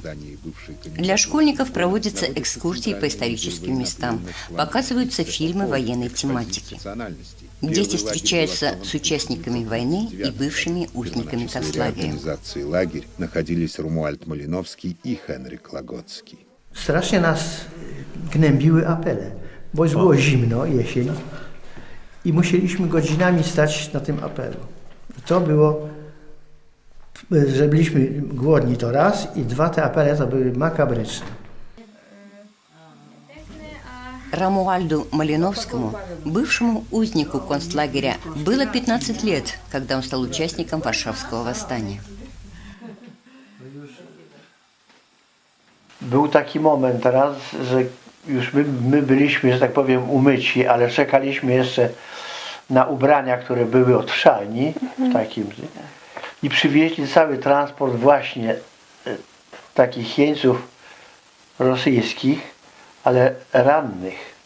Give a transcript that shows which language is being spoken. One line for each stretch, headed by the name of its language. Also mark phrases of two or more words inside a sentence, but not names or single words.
Russian: Для школьников проводятся экскурсии по историческим местам, показываются фильмы военной тематики. Дети встречаются с участниками войны и бывшими узниками концлагеря. В организации лагерь находились Румуальд Малиновский и Henryk Лагоцki.
Polish: Strasznie nas gnębiły apele, bo było zimno, jesień, i musieliśmy godzinami stać na tym apelu. I to było, że byliśmy głodni to raz, i dwa, te apele to były makabryczne.
Russian: Рамуальду Малиновскому, бывшему узнику концлагеря, было 15 лет, когда он стал участником Варшавского восстания.
Polish: Był taki moment raz, że już my byliśmy, że tak powiem, umyci, ale czekaliśmy jeszcze na ubrania, które były od szalni, w takim, i przywieźli cały transport właśnie takich jeńców rosyjskich, ale rannych.